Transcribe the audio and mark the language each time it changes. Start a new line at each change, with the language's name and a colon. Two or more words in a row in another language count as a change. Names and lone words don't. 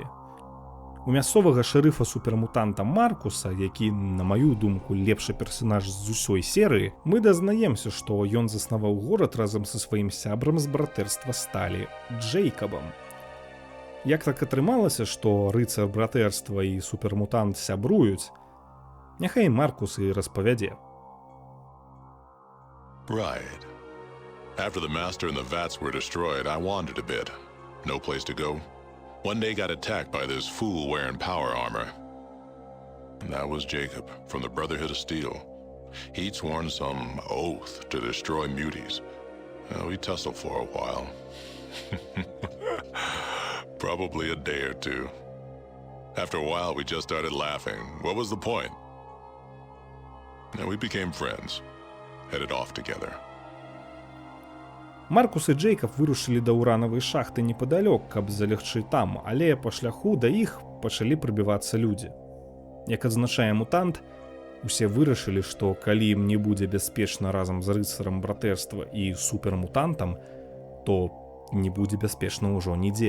Belarusian: У мясцовага шэрыфа супермутанта Маркуса, які, на маю думку, лепшы персанаж з усёй серыі, мы дазнаемся, што ён заснаваў горад разам са сваім сябрам з братэрства сталі Джейкабам. Як так атрымалася, што рыцар братэрства і супермутант сябруюць, няхай Маркус і распавядзе.
English: Right. After the Master and the Vats were destroyed, I wandered a bit. No place to go. One day got attacked by this fool wearing power armor. And that was Jacob, from the Brotherhood of Steel. He'd sworn some oath to destroy muties. We tussled for a while. Probably a day or two. After a while, we just started laughing. What was the point? And we became friends. Headed off together.
Belarusian: Маркус і Джейкаб вырушылі да уранавай шахты непадалёк, каб залегчы там, але па шляху да іх пачалі прыбівацца людзі. Як адзначае мутант, усе вырашылі, што калі ім не будзе бяспечна разам з рыцарам братэрства і супермутантам, то не будзе бяспечна ўжо нідзе.